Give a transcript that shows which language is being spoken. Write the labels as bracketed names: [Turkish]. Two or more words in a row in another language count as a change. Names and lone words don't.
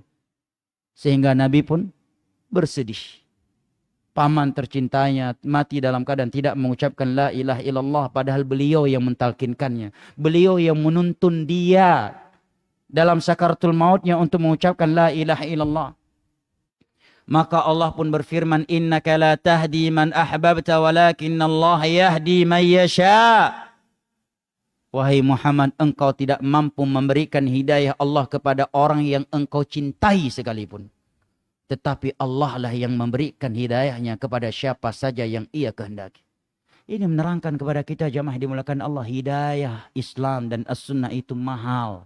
[Indonesian] Sehingga Nabi pun bersedih. Paman tercintanya mati dalam keadaan tidak mengucapkan [Arabic] لا إله إلا الله, [Indonesian] padahal beliau yang mentalkinkannya. Beliau yang menuntun dia dalam sakaratul mautnya untuk mengucapkan [Arabic] لا إله إلا الله. [Indonesian] Maka Allah pun berfirman, [Arabic] إنك لا تهدي من أحببت ولكن الله يهدي من يشاء. [Indonesian] Wahai Muhammad, engkau tidak mampu memberikan hidayah Allah kepada orang yang engkau cintai sekalipun. Tetapi Allah lah yang memberikan hidayahnya kepada siapa saja yang ia kehendaki. Ini menerangkan kepada kita jamaah dimulakan Allah, hidayah Islam dan as-sunnah itu mahal.